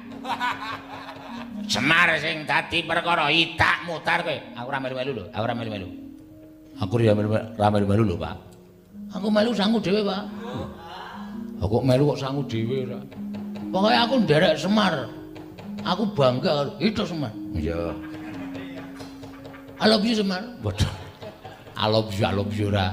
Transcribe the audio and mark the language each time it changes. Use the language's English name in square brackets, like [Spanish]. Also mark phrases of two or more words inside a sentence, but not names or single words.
[Javanese] Semar sing dadi perkara itak mutar kowe. Aku ora melu-melu lho, aku ora melu-melu. Aku ora melu-melu lho, Pak. Aku melu sangu dhewe, Pak. Aku melu kok sangu dhewe ora. Pokoke aku nderek Semar. Aku bangga karo itu Semar. Iya. [English] I love you Semar. Waduh. I love you ora.